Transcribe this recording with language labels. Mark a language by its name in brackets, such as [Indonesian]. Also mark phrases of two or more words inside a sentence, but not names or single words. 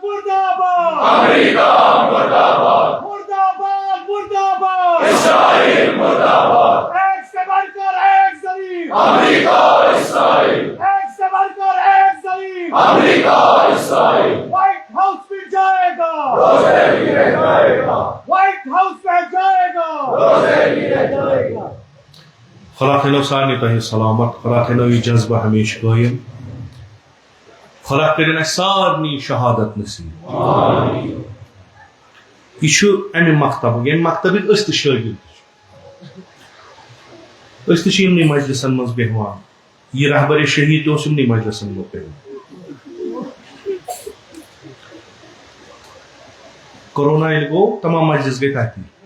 [Urdu] مرد آباد امریکہ مرد آباد مرد آباد مرد آباد اسرائیل مرد آباد ایک سے بڑھ کر ایک ظلیم امریکہ اسرائیل ایک سے بڑھ کر ایک ظلیم امریکہ اسرائیل وائٹ ہاؤس میں جائے گا روزے بھی رہ جائے گا وائٹ ہاؤس میں جائے گا روزے بھی رہ جائے گا [Kashmiri] خدا تھٲینو سارنٕے تۄہہِ سلامت خدا تھٲینو یہِ جذبہٕ ہمیشہِ قٲیِم خدا کٔرِنۍ اَسہِ سارنٕے شہادت نصیٖب یہِ چھُ اَمہِ مکتبُک ییٚمہِ مکتبٕکۍ أسۍ تہِ شٲگِرد چھِ أسۍ تہِ چھِ یِمنٕے مجلسن منٛز بیٚہوان یہِ رہبرِ شہید تہِ اوس یِمنٕے مجلسن منٛز بیٚہوان کورونا ییٚلہِ گوٚو تمام مجلس گٔے تَتی